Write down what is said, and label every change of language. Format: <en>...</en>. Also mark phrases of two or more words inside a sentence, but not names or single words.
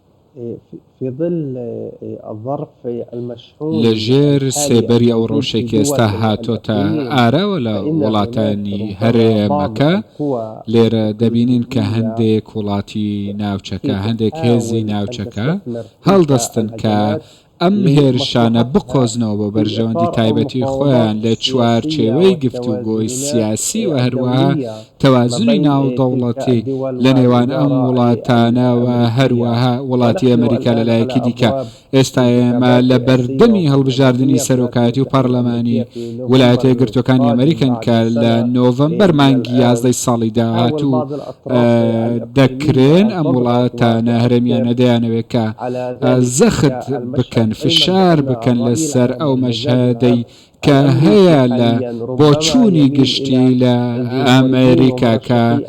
<ar>في ظل الظرف المشحون</ar> <ckb>لەژێر سێبەری ئەو</ckb> <ar>الموجود</ar> <ckb>ڕۆژێکی</ckb> <ar>في</ar> <ckb>ئێستا</ckb> <ar>دول</ar> <ckb>هاتۆتە</ckb> <ar>الإقليميين،</ar> <ckb>ئارەوە لە</ckb> <ar>فإن</ar> <ckb>وڵاتانی</ckb> <ar>هناك</ar> <ckb>هەرێمەکە</ckb> <ar>بعض القوى</ar> <ckb>لێرە دەبینین کە</ckb> <ar>الحدودية</ar> <ckb>هەندێک وڵاتی ناوچەکە هەندێک</ckb> <ar>تحاول</ar> <ckb>هێزی</ckb> <ar>أن</ar> <ckb>ناوچەکە</ckb> <ar>تستثمر</ar> <ckb>هەڵدەستن کە</ckb> <ar>الهجمات</ar> <ckb>ئەم هێرشانە</ckb> <ar>لمصلحتها</ar> <ckb>بقۆزنەوە بۆ</ckb> <ar>في</ar> <ckb>بەرژەوەندی</ckb> <ar>إطار</ar> <ckb>تایبەتی</ckb> <ar>المفاوضات</ar> <ckb>خۆیان لە</ckb> <ar>السياسية</ar> <ckb>چوارچێوەی گفتوگۆی</ckb> <ar>والتوازنات</ar> <ckb>سیاسی و هەروەها</ckb> <ar>الدولية</ar> <ckb>تەوازنی</ckb> <ar>ما بين</ar> <ckb>ناودەوڵەتی</ckb> <ar>تلك الدول</ar> <ckb>لە نێوان ئەم</ckb> <ar>والإدارة</ar> <ckb>وڵاتانەوە هەروەها وڵاتی</ckb> <ar>ونحن</ar> <ckb>ئەمریکا</ckb> <ar>الآن</ar> <ckb>لەلایەکی</ckb> <ar>على</ar> <ckb>دیکە</ckb> <ar>أبواب</ar> <ckb>ئێستا ئێمە لە بەردەمی هەڵبژاردننی سەرۆکایەتی و پەرلەمانی ویلایەتە یەکگرتووەکانی ئەمریکن کە لە نۆڤەمبەر مانگی 11 ساڵی داهاتوو دەکرێن ئەم وڵاتانە هەرێمیانە دەیانەوێت کە زەخت بکەن فشار بکەن لەسەر ئەو مەشهدەی کە هەیە لە بۆچوونی گشتی لە ئەمریکا کە</ckb>